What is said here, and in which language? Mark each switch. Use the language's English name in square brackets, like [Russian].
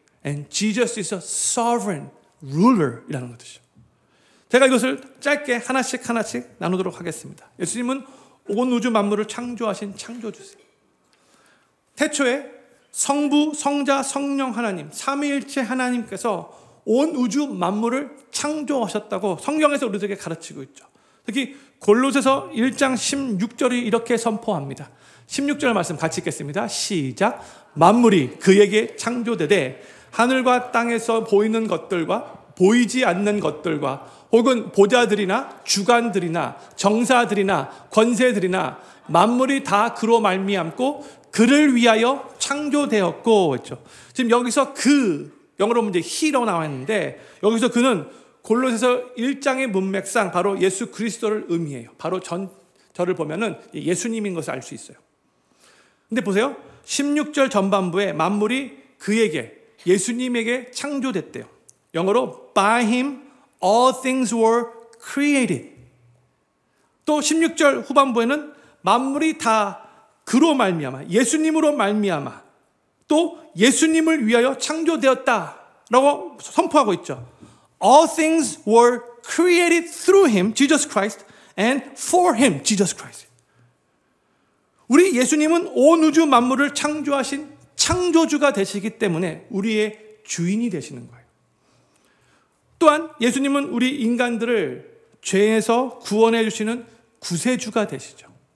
[English] And Jesus is a sovereign ruler [Korean] 이라는 것이죠. 제가 이것을 짧게 하나씩 나누도록 하겠습니다. 예수님은 온 우주 만물을 창조하신 창조주세요. 태초에 성부, 성자, 성령 하나님, 삼위일체 하나님께서 온 우주 만물을 창조하셨다고 성경에서 우리들에게 가르치고 있죠. 특히 골로새서 1장 16절이 이렇게 선포합니다. 16절 말씀 같이 읽겠습니다. 시작. 만물이 그에게 창조되되 하늘과 땅에서 보이는 것들과 보이지 않는 것들과 혹은 보좌들이나 주관들이나 정사들이나 권세들이나 만물이 다 그로 말미암고 그를 위하여 창조되었고 했죠. 지금 여기서 영어로 이제 he로 나와 있는데 여기서 그는 골로새서 1장의 문맥상 바로 예수 그리스도를 의미해요. 바로 저를 보면은 예수님인 것을 알 수 있어요. 근데 보세요. 16절 전반부에 만물이 그에게 예수님에게 창조됐대요. 영어로 [English] by him all things were created. [Korean] 또 16절 후반부에는 만물이 다 그로 말미암아 예수님으로 말미암아 또 예수님을 위하여 창조되었다라고 선포하고 있죠. [English] All things were created through him, Jesus Christ, and for him, Jesus Christ. [Korean] 우리 예수님은 온 우주 만물을 창조하신 창조주가 되시기 때문에 우리의 주인이 되시는 거예요. 또한 예수님은 우리 인간들을 죄에서 구원해 주시는 구세주가 되시죠.